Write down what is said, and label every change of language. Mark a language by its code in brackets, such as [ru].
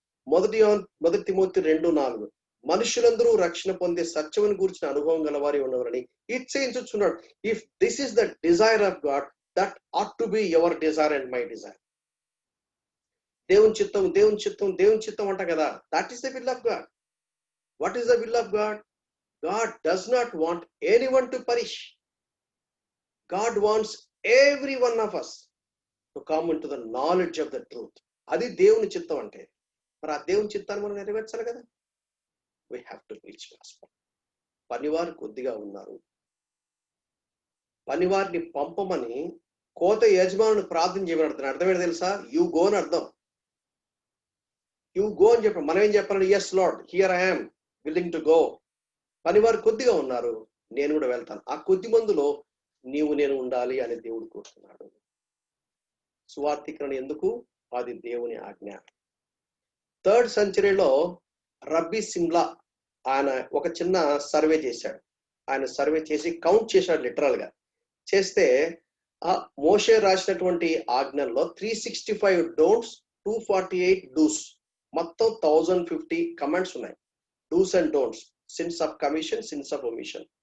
[te] మొదటి తిమోతి 2:4, మనుషులందరూ రక్షణ పొందే సత్యమును గురించిన అనుభవం గలవారి ఉండవాలని ఇచ్చేయించుచున్నాడు. [en] If this is the desire of God, that ought to be your desire and my desire. [te] దేవుని చిత్తం, దేవుని చిత్తం, దేవుని చిత్తం అంట కదా. [en] That is the will of God. What is the will of God? God does not want anyone to perish. God wants every one of us to come into the knowledge of the truth. [te] అది దేవుని చిత్తం అంటే. మరి ఆ దేవుని చిత్తాన్ని మనం నెరవేర్చాలి కదా. [en] We have to preach gospel. [te] పనివారు కొద్దిగా ఉన్నారు. పనివారిని పంపమని కోత యజమానుని ప్రార్థన చేయమని అర్థమేంటి తెలుసా? [en] you go [te] అని అర్థం. యు గో అని చెప్పాం. మనం ఏం చెప్పాలి? [en] Yes Lord, here I am willing to go. [te] పనివారు కొద్దిగా ఉన్నారు, నేను కూడా వెళ్తాను. ఆ కొద్ది మందిలో నీవు నేను ఉండాలి అని దేవుడు కోరుతున్నాడు. సువార్థీకరణ ఎందుకు? అది దేవుని ఆజ్ఞ. 3rd సెంచరీలో రబ్బీ సిమ్లా ఆయన ఒక చిన్న సర్వే చేశాడు. ఆయన సర్వే చేసి కౌంట్ చేశాడు లిటరల్ గా. చేస్తే ఆ మోషే రాసినటువంటి ఆజ్ఞల్లో 365 డోంట్స్, 248 డూస్, మొత్తం 1050 కమెంట్స్ ఉన్నాయి. [en] Dos and don'ts, sins of commission, sins of omission.